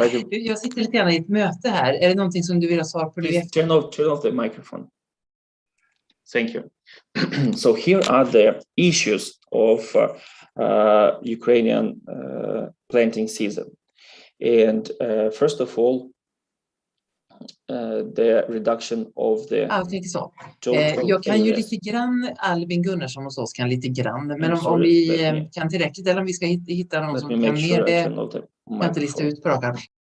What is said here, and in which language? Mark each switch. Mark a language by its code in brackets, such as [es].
[sv] Jag sitter lite grann i ett möte här. Är det någonting som du vill ha svar på? [en] Turn off the microphone. Thank you. So here are the issues of Ukrainian planting season. And first of all, the reduction of the [sv] jag kan ju lite grann, Albin Gunnarsson hos oss kan lite grann, men om vi kan tillräckligt, eller om vi ska hitta någon som kan mer, det kan inte lista ut på rakan.